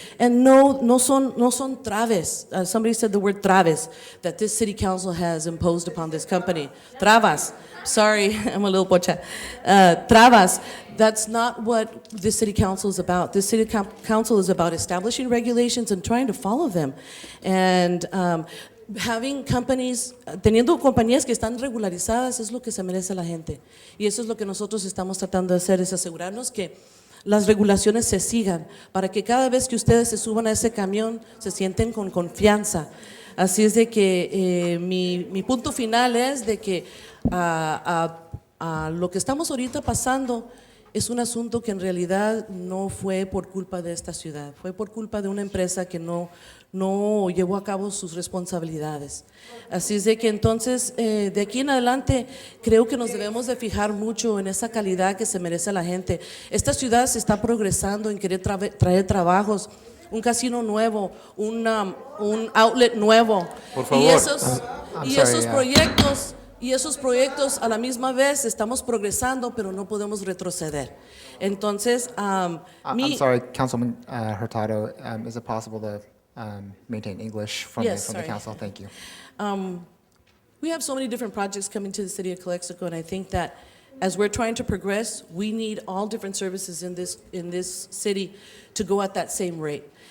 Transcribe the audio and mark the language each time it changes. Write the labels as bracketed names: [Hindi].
[English] And [Spanish] no son traves. [English] Somebody said the word traves, that this city council has imposed upon this company. Travas. Sorry, I'm a little pocha. Travas. That's not what this city council is about. This city council is about establishing regulations and trying to follow them. And having companies, [Spanish] teniendo compañías que están regularizadas es lo que se merece la gente. Y eso es lo que nosotros estamos tratando de hacer, es asegurarnos que las regulaciones se sigan, para que cada vez que ustedes se suban a ese camión se sienten con confianza. Así es de que mi punto final es de que lo que estamos ahorita pasando es un asunto que en realidad no fue por culpa de esta ciudad, fue por culpa de una empresa que no llevó a cabo sus responsabilidades. Así es de que entonces, de aquí en adelante, creo que nos debemos de fijar mucho en esa calidad que se merece la gente. Esta ciudad se está progresando en querer traer trabajos, un casino nuevo, un outlet nuevo. Por favor. Y esos proyectos Y esos proyectos a la misma vez estamos progresando, pero no podemos retroceder. Entonces, [English] I'm sorry, Councilman Hurtado, is it possible to maintain English from Yes, the sorry. council? Thank you. We have so many different projects coming to the city of Calexico, and I think that as we're trying to progress, we need all different services in this city to go at that same rate.